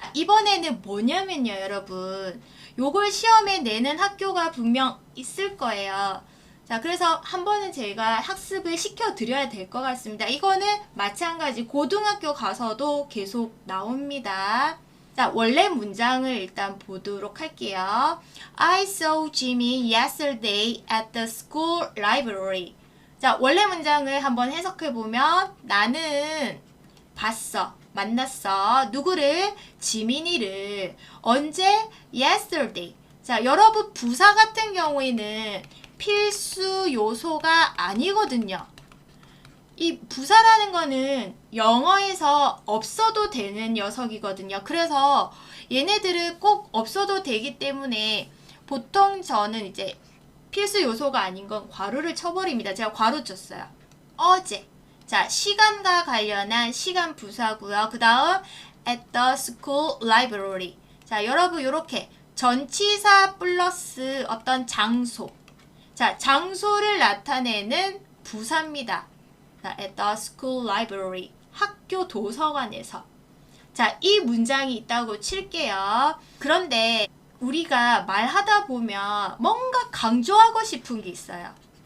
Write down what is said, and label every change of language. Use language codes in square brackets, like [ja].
[ko] 이번에는 뭐냐면요, 여러분. 요걸 시험에 내는 학교가 분명 있을 거예요. 자, 그래서 한 번은 제가 학습을 시켜드려야 될 것 같습니다. 이거는 마찬가지 고등학교 가서도 계속 나옵니다. 자, 원래 문장을 일단 보도록 할게요. [en] I saw Jimmy yesterday at the school library. [ko] 자, 원래 문장을 한번 해석해보면 나는 봤어. 만났어. 누구를? 지민이를. 언제? Yesterday. 자, 여러분 부사 같은 경우에는 필수 요소가 아니거든요. 이 부사라는 거는 영어에서 없어도 되는 녀석이거든요. 그래서 얘네들은 꼭 없어도 되기 때문에 보통 저는 이제 필수 요소가 아닌 건 괄호를 쳐버립니다. 제가 괄호 쳤어요. 어제. 자, 시간과 관련한 시간 부사고요. 그 다음 [en] at the school library. [ko] 자, 여러분 요렇게 전치사 플러스 어떤 장소. 자, 장소를 나타내는 부사입니다. [en] 자, at the school library. [ko] 학교 도서관에서. 자, 이 문장이 있다고 칠게요. 그런데 우리가 말하다 보면 뭔가 강조하고 싶은 게 있어요.